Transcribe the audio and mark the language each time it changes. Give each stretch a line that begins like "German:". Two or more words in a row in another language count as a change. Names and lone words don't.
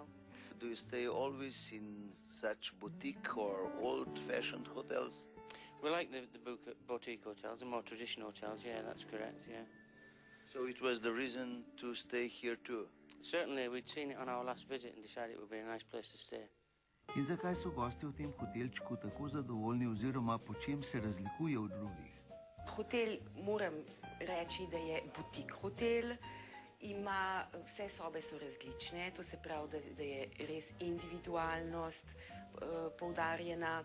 English: Do you stay always in such boutique or old-fashioned hotels? We like the boutique hotels, the more traditional hotels, yeah, that's correct, yeah. So it was the reason to stay here too? Certainly, we'd seen it on our last visit and decided it would be a nice place to stay.
Slovenian: In zakaj so gosti v tem hotelčku tako zadovoljni oziroma po čem se razlikuje od drugih? Hotel, moram reči, da je butik hotel. Vse sobe so različne, to se pravi, da je res individualnost poudarjena.